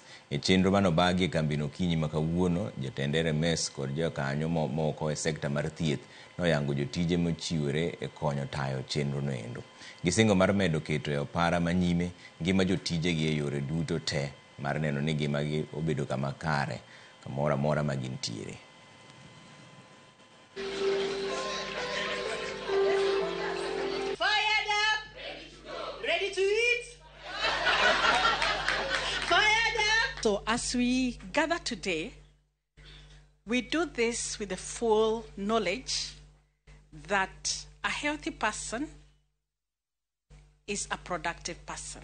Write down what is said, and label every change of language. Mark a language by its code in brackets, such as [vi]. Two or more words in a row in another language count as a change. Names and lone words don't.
[luo] E chenro mano bagi kambino kinyi makawuono, jotend RMS kod jokanyo moko e sekta mar thieth noyango jotije mochiwore e konyo tayo chenro no endo. Gisingo mar medo keto e opara manyime ngima jotije gi e yore duto te mar neno ni ngimagi obedo kama kare kamoro amora ma gintiere. [en] So as we gather today, we do this with the full knowledge that a healthy person is a productive person.